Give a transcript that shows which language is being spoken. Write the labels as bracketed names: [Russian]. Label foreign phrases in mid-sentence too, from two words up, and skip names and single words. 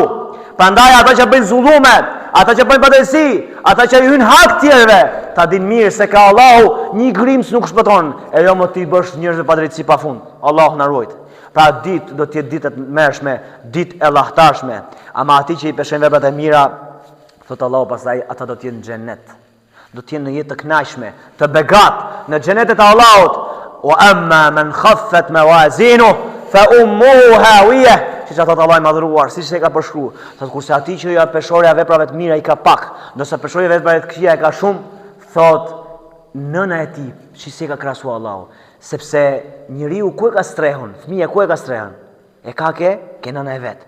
[Albanian] Prandaj ata që bëjnë zullume, ata që bëjnë padrejsi, ata që hyn hak tjerëve, ta dinë mirë se ka Allahu një grimc nuk shpëton, e jo më ti bësh njerëzve padrejsi pafund. Allahu na ruaj. Pra ditë do të jetë ditë të mërshme, ditë e llahtarshme. Ama ati që i peshojnë veprat e mira, thot Allahu pastaj ata do të jenë në xhenet. Do të jenë në jetë të kënaqshme, të begat në xhenetet e Allahut. [Arabic] وأما من خفت موازينه فأمه هاوية. [Albanian] Siç thot Allahu i madhruar, siç e ka përshkruar, thot kurse ati që ja peshorja veprave të mira i ka pak, ndërsa peshorja veprave të këqija e ka shumë, thot nëna e tij, si ka krahasuar Allahu, sepse njeriu ku e ka strehun, fëmia ku e ka strehun? E ka ke nëna e vet.